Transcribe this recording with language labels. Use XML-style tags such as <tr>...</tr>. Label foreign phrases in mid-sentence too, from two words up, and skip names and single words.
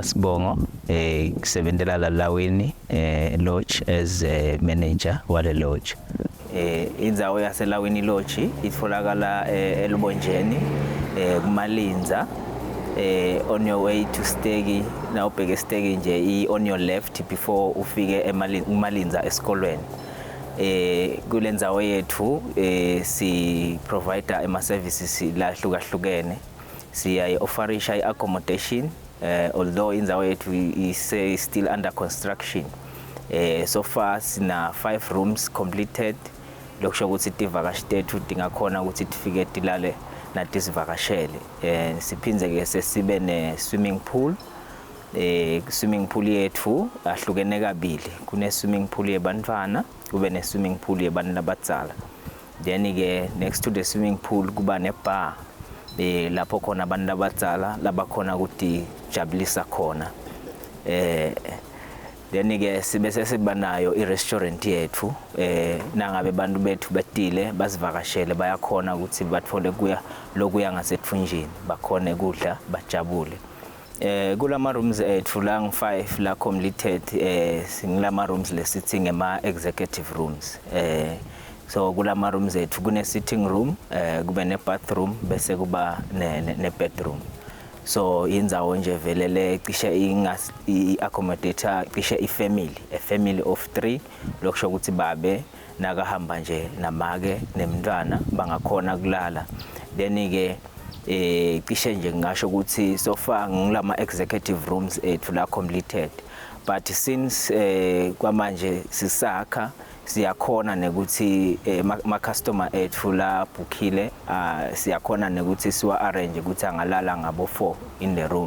<ss>Sibongo kusebenzela ELaweni lodge</ss> <en>as manager</en> <ss>wale lodge. Indzawo yaseLaweni lodge itfolakala eLubonjeni kuMalinza</ss> <en>on your way to Stegi.</en> <ss>Na ubheke Stegi nje</ss> <en>on your left before</en> <ss>ufike eMalinza esikolweni. Kule ndzawo yethu si provider ama services la hlukahlukene.</ss> <en>Offerisha accommodation, although</en> <ss>indzawo yethu</ss> <en>is still under construction. So far sina 5 rooms completed.</en> <ss>Lokusho ukuthi tivakashi tethu tingakhona ukuthi tifike tilale nathi sivakashele. Siphinze ke sesibe ne</ss> <en>swimming pool. Swimming pool</en> <ss>yethu ahlukene kabili. Kune</ss> <en>swimming pool</en> <ss>yebantfwana, kube ne</ss> <en>swimming pool</en> <ss>yebantu labadzala.</ss> <en>Then ke next to the swimming pool</en> <ss>kuba ne</ss> <en>bar.</en> <ss>Lapho khona abantu labadzala labakhona ukuthi jabulisa khona. Then ke sibe sesibanayo i-restaurant yethu nangabe abantu bethu betile basivakashele bayakhona ukuthi bathole kuya lokuya ngasethunjini bakhone kudla bajabule. Kulama rooms ethu la ngi5 la completed singilama rooms lesithi ngema</ss> <en>executive rooms.</en> <ss>So kulama rooms ethu kune</ss> <en>sitting room,</en> <ss>kube ne bathroom bese kuba ne bedroom. So indzawo nje velele cishe accommodate cishe</ss> <en>a family of 3</en> <ss>lokusho ukuthi babe nakahamba nje namake nemntwana bangakhona kulala. Then ke cishe nje ngasho ukuthi</ss> <en>so far</en> <ss>ngilama</ss> <en>executive rooms</en> <ss>ethu la</ss> <en>completed, but since</en> <ss>kwamanje sisakha siyakhona nekuthi ma customer ethu la bookile siyakhona nekuthi siwa arrange ukuthi angalala ngabo 4</ss> <en>in the room.</en>